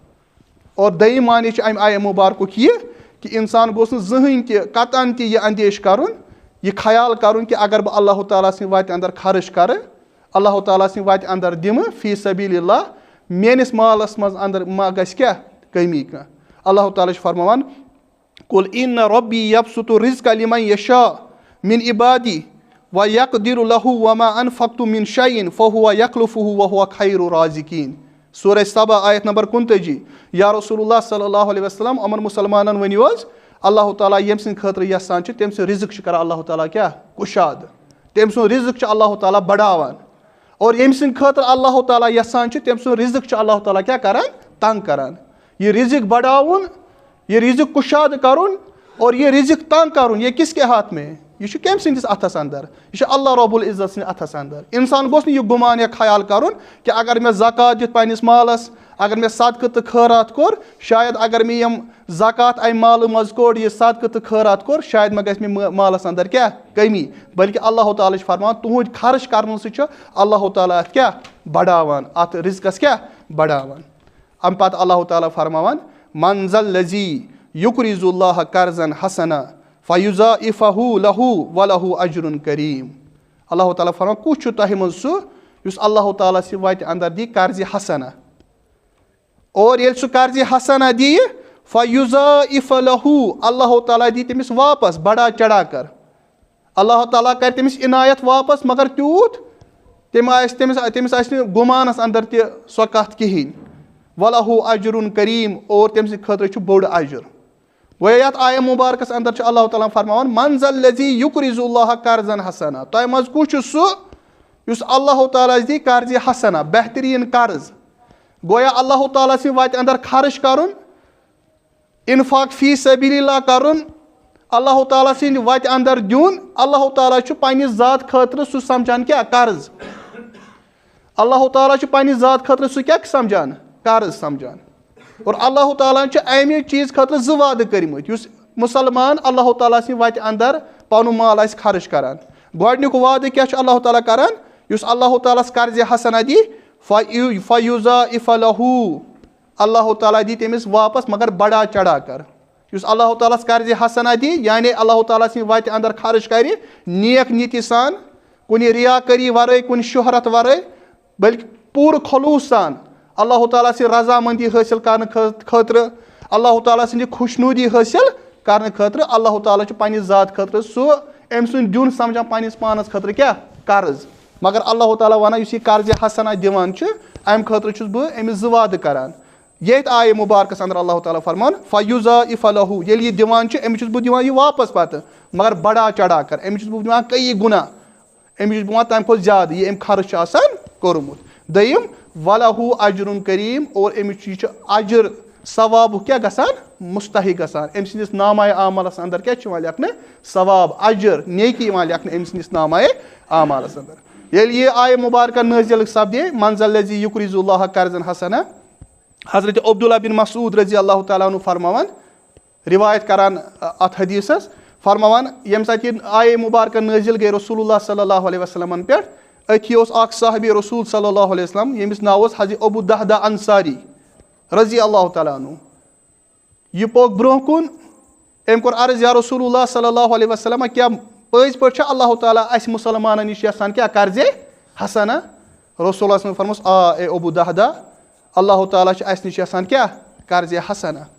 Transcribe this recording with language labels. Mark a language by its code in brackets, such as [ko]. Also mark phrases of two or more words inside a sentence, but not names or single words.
[ks] اور دوٚیِم معنی چھُ امہِ آیہِ مُبارکُک یہِ کہِ انسان گوٚژھ نہٕ زٕہٕنۍ تہِ قطعن تہِ یہِ اندیش کرُن یہِ خیال کرُن کہِ اگر بہٕ اللہ تعالیٰ سٕنٛدِ وتہِ انٛدر خرٕچ کرٕ اللہ تعالیٰ سٕنٛدِ وتہِ انٛدر دِمہٕ [ar] فی سبیل اللہ [ks] میٲنِس مالس منٛز انٛدر ما گژھِ کیٛاہ کٔمی کانٛہہ اللہ تعالیٰ چھُ فرماوان [ar] قُل اِنَّ رۄبی یبسُطُ الرِزْقَ لِمَن یشاء مِن عِبادی وَیَقْدِرُ لَہُ وَما أَنفَقْتُم مِن شَیْءٍ فَہُوَ یَخْلُفُہُ وَہُوَ خَیْرُ الرَّازِقِیٖن [ks] سورہ سبا آیت نمبر 29 [ar] یا رسول اللہ صلی اللہ علیہ وسلم [ks] یِمن مُسلمانن ؤنِو حظ اللہ تعالیٰ ییٚمہِ سٕنٛدِ خٲطرٕ یژھان چھِ تٔمۍ سُنٛد رِزق چھُ کران اللہ تعالیٰ کیٛاہ کُشاد تٔمۍ سُنٛد رِزق چھُ اللہ تعالیٰ بڑاوان اور ییٚمہِ سٕنٛدِ خٲطرٕ اللہ تعالیٰ یژھان چھِ تٔمۍ سُنٛد رِزق چھُ اللہ تعالیٰ کیٛاہ کران تنگ کران یہِ رِزق بڑاوُن یہِ رِزق کُشاد کرُن اور یہِ رِزق تنگ کرُن یہِ [ur] کِس کے ہاتھ میں [ks] یہِ چھُ کٔمۍ سٕنٛدِس اَتھس انٛدر یہِ چھُ اللہ رۄب العزت سٕنٛدِ اَتھس انٛدر اِنسان گوٚژھ نہٕ یہِ گُمان یا خیال کرُن کہِ اگر مےٚ زکات دِتھ پننِس مالس اگر مےٚ صدقہٕ تہٕ خٲرات کوٚر شاید اگر مےٚ یِم زکات امہِ مالہٕ منٛز کوٚڑ یہِ صدقہٕ تہٕ خٲرات کوٚر شاید مےٚ گژھِ مےٚ مالس انٛدر کیٛاہ کٔمی بلکہِ اللہ تعالیٰ چھُ فرماوان تُہُنٛد خرٕچ کرنہٕ سۭتۍ چھُ اللہ تعالیٰ اتھ کیٛاہ بڑاوان اتھ رِزقس کیٛاہ بڑاوان امہِ پتہٕ اللہ تعالیٰ فرماوان [ar] من ذا الذی یُقرضُ اللہ قرضًا حسنا فیضاعفہ لہُ ولہُ اجر کریم [ks] اللہ تعالیٰ فرماوان کُس چھُ تۄہہِ منٛز سُہ یُس اللہ تعالیٰ سٕنٛدِ وتہِ انٛدر دی قرضِ حسنا اور ییٚلہِ سُہ قرضِ حسنا دِیہِ [ar] فیضاعف لہُ [ks] اللہ تعالیٰ دی تٔمِس واپس [ur] بڑا چڑھا کر [ks] اللہ تعالیٰ کرِ تٔمِس عنایت واپس مگر تیوٗت تٔمِس آسہِ نہٕ گُمانس انٛدر تہِ سۄ کتھ کِہینۍ [ar] ولہُ اجر کریم [ks] اور تٔمۍ سٕنٛدِ خٲطرٕ چھُ بوٚڑ اجر گویا یتھ آیہِ مُبارکس انٛدر چھُ اللہ تعالیٰ فرماوان [ar] من ذا الذی یُقرضُ اللہ قرضًا حسنا [ks] تۄہہِ منٛز کُس چھُ سُہ یُس اللہ تعالیٰ دی قرضِ حسنا بہتریٖن قرض گویا اللہ تعالیٰ سٕنٛدِ وتہِ انٛدر خرٕچ کرُن [ar] انفاق فی سبیل اللہ [ks] کرُن اللہ تعالیٰ سٕنٛدِ وتہِ انٛدر دیُن اللہ تعالیٰ چھُ پننہِ ذات خٲطرٕ سُہ سمجھان کیٛاہ قرض اللہ تعالیٰ چھُ پننہِ ذات خٲطرٕ سُہ کیٛاہ سمجھان قرض سمجھان اور اللہ تعالیٰ چھُ امہِ چیٖز خٲطرٕ 2 وعدٕ کٔرمٕتۍ یُس مُسلمان اللہ تعالیٰ سٕنٛدِ وتہِ انٛدر پنُن مال آسہِ خرٕچ کران گۄڈنیُک وعدٕ کیٛاہ چھُ اللہ تعالیٰ کران یُس اللہ تعالیٰ ہس قرضِ حسنا دی [ar] فیضاعف لہُ [ks] اللہ تعالیٰ دی تٔمِس واپس مگر [ur] بڑا چڑھا کر [ks] یُس اللہ تعالیٰ ہس قرضِ حسنا دی یعنی اللہ تعالیٰ سٕنٛدِ وتہِ انٛدر خرٕچ کرِ نیک نیتی سان کُنہِ رِیاکٲری ورٲے کُنہِ شہرت ورٲے بلکہِ پوٗرٕ خلوٗص سان اللہ تعالیٰ سٕنٛز رضامندی حٲصِل کرنہٕ خٲطرٕ اللہ تعالیٰ سٕنٛدِ خوشنوٗدی حٲصِل کرنہٕ خٲطرٕ اللہ تعالیٰ چھُ پننہِ ذات خٲطرٕ سُہ أمۍ سُنٛد دیُن سمجھان پننِس پانس خٲطرٕ کیٛاہ قرض مگر اللہ تعالیٰ ونان یُس یہِ قرضِ حسنا دِوان چھُ امہِ خٲطرٕ چھُس بہٕ أمِس 2 وعدٕ کران ییٚتہِ آیہِ مُبارکس انٛدر اللہ تعالیٰ فرمان [ar] فیضاعف لہُ [ks] ییٚلہِ یہِ دِوان چھُ أمِس چھُس بہٕ دِوان یہِ واپس پتہٕ مگر [ur] بڑا چڑھا کر [ks] أمِس چھُس بہٕ دِوان کئی گُنا أمِس چھُس بہٕ دِوان تمہِ کھۄتہٕ زیادٕ یہِ أمۍ خرٕچ چھُ آسان کوٚرمُت دوٚیِم [ar] ولہُ اجر [ks] کریم اور أمِس یہِ چھُ اجر ثوابُک کیٛاہ گژھان مُستحق گژھان أمۍ سٕنٛدِس نامایہِ اعمالس انٛدر کیٛاہ چھُ یِوان لیکھنہٕ ثواب اجر نیکی یِوان لیکھنہٕ أمۍ سٕنٛدِس نامایہِ اعمالس انٛدر ییٚلہِ یہِ آیہِ مُبارکہ نٲزِل سپدے [ar] من ذا الذی یُقرضُ اللہ قرضًا حسنا [ks] حضرت عبداللہ بن مسعود [ar] رضی اللہ تعالیٰ عنہ [ks] فرماوان روایت کران اتھ حدیثس فرماوان ییٚمہِ ساتہٕ یہِ آیہِ مُبارکہ نٲزِل گٔے رسول اللہ [ar] صلی اللہ علیہ وسلمن [ks] پٮ۪ٹھ أتھی اوس اکھ صحابی [ar] رسول صلی اللہ علیہ وسلم [ks] ییٚمِس ناو اوس حضرت ابو دہدہ انصاری [ar] رضی اللہ تعالیٰ عنہ [ks] یہِ پوٚک برونٛہہ کُن أمۍ کوٚر عرض [ar] یا رسول اللہ صلی اللہ علیہ وسلم [ks] کیٛاہ پٔزۍ پٲٹھۍ چھا اللہ تعالیٰ اَسہِ مُسلمانن نِش یژھان کیٛاہ قرضے حسنہ رسول صلی فرموس اے ابو دہدا اللہ تعالیٰ چھُ اَسہِ نِش یژھان کیٛاہ قرضے حسنہ